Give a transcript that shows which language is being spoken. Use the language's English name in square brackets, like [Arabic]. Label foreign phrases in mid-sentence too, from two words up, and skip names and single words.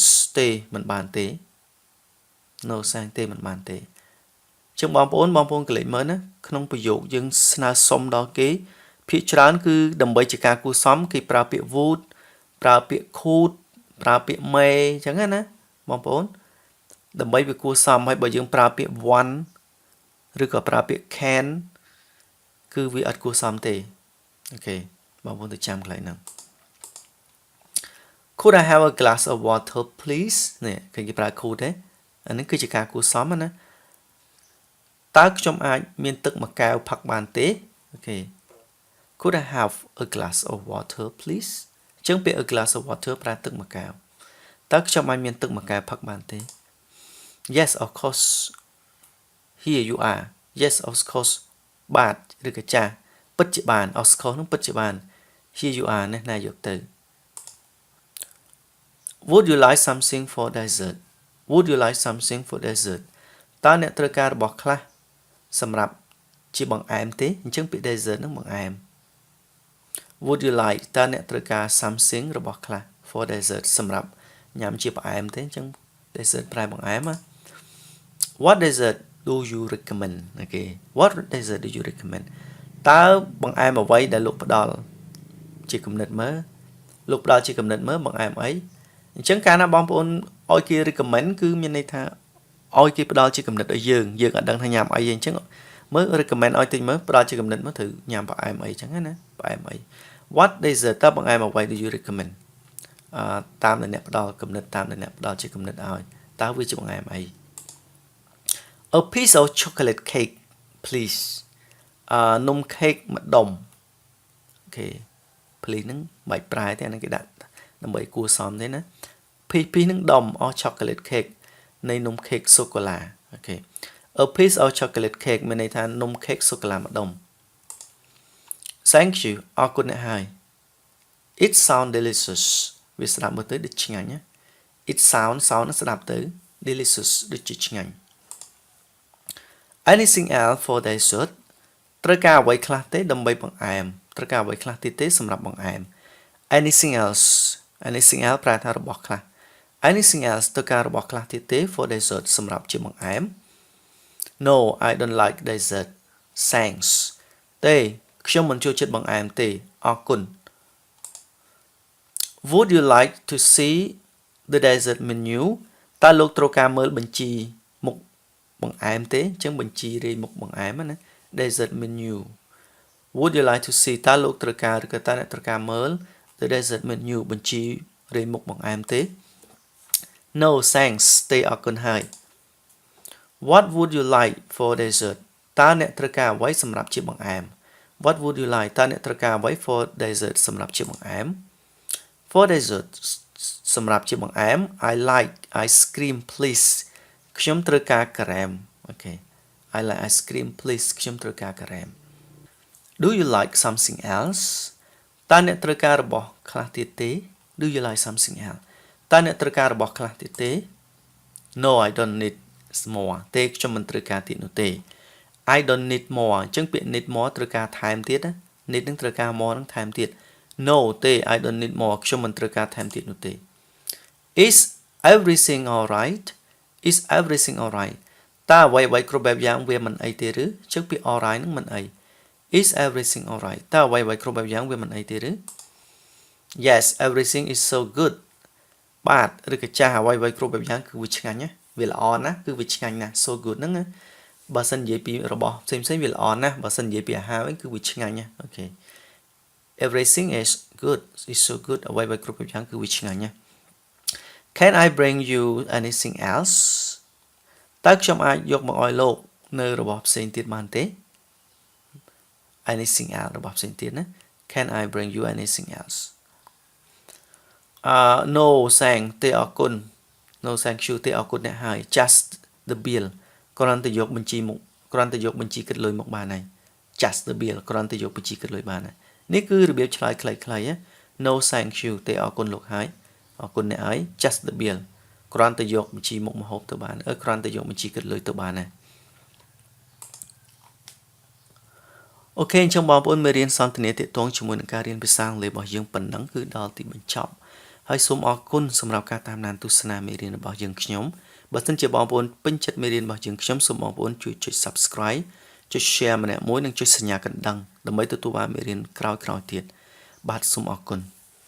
[Khmer] ទេមិនបានទេ [English] No thanks [Khmer] ទេមិនបានទេចឹងបងប្អូនកលេចមើលណាក្នុងប្រយោគយើងស្នើសុំដល់គេភាគច្រើនគឺដើម្បីជាការគួរសមគេប្រើពាក្យ would ប្រើពាក្យ could ប្រើពាក្យ may ចឹងណាបងប្អូនដើម្បីវាគួរសមហើយបើយើងប្រើពាក្យ want ឬក៏ប្រើពាក្យ can គឺវាអត់គួរសមទេអូខេបងប្អូនទៅចាំកន្លែងហ្នឹង [English] Could I have a glass of water please [Khmer] នេះគេប្រើ could ទេអានេះគឺជាការគួរសមណាតើខ្ញុំ អាចមានទឹកមួយកែវផឹកបានទេអូខេ [English] Could I have a glass of water please [Khmer] អញ្ចឹងពាក្យ [English] a glass of water [Khmer] ប្រើទឹកមួយកែវតើខ្ញុំអាចមានទឹកមួយកែវផឹកបានទេ [English] Yes of course here you are Yes of course [Khmer] បាទឬក៏ចាស់ពិតជាបាន [English] of course [Khmer] នឹងពិតជាបាន [English] here you are [Khmer] នេះណាយកទៅ [English] Would you like something for dessert Would you like something for dessert [Khmer] តើអ្នកត្រូវការរបស់ខ្លះសម្រាប់ជាបង្អែមទេអញ្ចឹងពាក្យ dessert នឹងបង្អែម [English] Would you like [Khmer] តើអ្នកត្រូវការ something របស់ខ្លះ [English] for dessert [Khmer] សម្រាប់ញ៉ាំជាបង្អែមទេអញ្ចឹង dessert ប្រែបង្អែម [English] What dessert do you recommend [Khmer] អូខេ [English] What dessert do you recommend [Khmer] តើបង្អែមអ្វីដែលលោកផ្ដល់ជា គំនិតមើលលោកផ្ដល់ជាគំនិតមើលបង្អែមអីអញ្ចឹងកាលណាបងប្អូនឲ្យគេ recommend គឺមានន័យថាឲ្យគេផ្ដល់ជាគំនិតឲ្យយើងអត់ដឹងថាញ៉ាំអីអញ្ចឹងមើល recommend ឲ្យតិចមើលផ្ដល់ជាគំនិតមើលត្រូវញ៉ាំបង្អែមអីអញ្ចឹងណាបង្អែមអី [English] What dessert [Khmer] តើបង្អែមអ្វី [English] do you recommend [Khmer] តាមដែលអ្នកផ្ដល់គំនិតតាមដែលអ្នកផ្ដល់ជាគំនិតឲ្យតើវាជាបង្អែមអី [English] A piece of chocolate cake please [Khmer] នំខេកមួយដុំអូខេ please ហ្នឹងមិនប្រែ ទេអាហ្នឹងគេដាក់ដើម្បីគួរសមទេណា piece ហ្នឹងដុំ [English] of chocolate cake [Khmer] នៃនំខេកសូកូឡាអូខេ [English] A piece of chocolate cake [Khmer] មានន័យថានំខេកសូកូឡាមួយដុំ [English] Thank you [Khmer] អរគុណអ្នកហើយ [English] It sound delicious [Khmer] វាស្ដាប់មើលទៅដូចឆ្ងាញ់ណា It sound ស្ដាប់ទៅ delicious ដូចជាឆ្ងាញ់ [English] Anything else for dessert [Khmer] ត្រូវការអ្វីខ្លះទេដើម្បីបង្អែមត្រូវការអ្វីខ្លះទៀតទេសម្រាប់បង្អែម [English] Anything else [Khmer] ប្រែថារបស់ខ្លះ [English] Anything else [Khmer] ត្រូវការរបស់ខ្លះទៀតទេ [English] for dessert [Khmer] សម្រាប់ជាបង្អែម [English] No I don't like dessert thanks [Khmer] ទេខ្ញុំមិនចូលចិត្តបង្អែមទេអរគុណ [English] Would you like to see the dessert menu [Khmer] តើលោកត្រូវការមើលបញ្ជីមុខបង្អែមទេអញ្ចឹងបញ្ជីរាយមុខបង្អែមណា [English] dessert menu Would you like to see [Khmer] តើលោកត្រូវការឬក៏តើអ្នកត្រូវការមើល [English] the dessert menu [Khmer] បញ្ជីរាយមុខបង្អែមទេ [English] No thanks [Khmer] ទេអរគុណហើយ [English] What would you like for dessert [Khmer] តើអ្នកត្រូវការអ្វីសម្រាប់ជាបង្អែម [English] What would you [Khmer] like តើអ្នកត្រូវការអ្វី [English] for dessert [Khmer] សម្រាប់ជាបង្អែម [English] For dessert [Khmer] សម្រាប់ជាបង្អែម [English] I like ice cream please [Khmer] ខ្ញុំត្រូវការការ៉េមអូខេ [English] I like ice cream please [Khmer] ខ្ញុំត្រូវការការ៉េម [English] Do you like something else [Khmer] តើអ្នកត្រូវការរបស់ខ្លះទៀតទេ [English] Do you like something else [Khmer] តើអ្នកត្រូវការរបស់ខ្លះទៀតទេ [English] No I don't need more [Khmer] ទេខ្ញុំមិនត្រូវការទៀតនោះទេ [English] I don't need more [Khmer] អញ្ចឹងពាក្យ [English] need more [Khmer] ត្រូវការថែមទៀតណា need នឹងត្រូវការ more នឹងថែមទៀត No ទេ [English] I don't need more [Khmer] ខ្ញុំមិនត្រូវការថែមទៀតនោះទេ [English] Is everything alright Is everything alright [Khmer] តើអ្វីគ្រប់បែបយ៉ាងវាមិនអីទេឬអញ្ចឹងពាក្យ alright នឹងមិនអី [English] Is everything alright [Khmer] តើអ្វីគ្រប់បែបយ៉ាងវាមិនអីទេឬ [English] Yes everything is so good [Khmer] បាទឬក៏ចាស់អ្វីគ្រប់បែបយ៉ាងគឺវាឆ្ងាញ់ណាវាល្អណាស់គឺវាឆ្ងាញ់ណាស់ [English] so good [Khmer] ហ្នឹងណាបើសិននិយាយពីរបស់ផ្សេងវាល្អណាស់បើសិននិយាយពីអាហារវិញគឺវាឆ្ងាញ់ណាអូខេ [English] Everything is good is so good [Khmer] អ្វីគ្រប់បែបយ៉ាងគឺវាឆ្ងាញ់ណា [English] Can I bring you anything else [Khmer] តើខ្ញុំអាចយកមកឲ្យលោកនៅរបស់ផ្សេងទៀតបានទេ [English] Anything else [Khmer] របស់ផ្សេងទៀតណា [English] Can I bring you anything else no sang [Khmer] ទេអរគុណ [English] no thank you [Khmer] ទេអរគុណអ្នកហើយ [English] just the bill [Khmer] គ្រាន់តែយកបញ្ជីមកគ្រាន់តែយកបញ្ជីគិតលុយមកបានហើយ [English] just the bill [Khmer] គ្រាន់តែយកបញ្ជីគិតលុយបានហើយនេះគឺរបៀបឆ្លើយខ្លីៗ [English] no thank you [Khmer] ទេអរគុណលោកហើយអរគុណអ្នកហើយ [English] just the bill [Khmer] គ្រាន់តែយកបញ្ជីមុខម្ហូបទៅបានគ្រាន់តែយកបញ្ជីគិតលុយទៅបានហើយ អូខេអញ្ចឹងបងប្អូនមេរៀនសន្ទនាទាក់ទងជាមួយនឹងការរៀនភាសាអង់គ្លេសរបស់យើងប៉ុណ្ណឹងគឺដល់ទីបញ្ចប់ហើយសូមអរគុណសម្រាប់ការតាមដានទស្សនាមេរៀនរបស់យើងខ្ញុំបើសិនជាបងប្អូនពេញចិត្តមេរៀនរបស់យើងខ្ញុំសូមបងប្អូនជួយចុច Subscribe ចុច Share ម្នាក់មួយនិងចុចសញ្ញាកណ្ដឹងដើម្បីទទួលបានមេរៀនក្រោយៗទៀតបាទសូមអរគុណ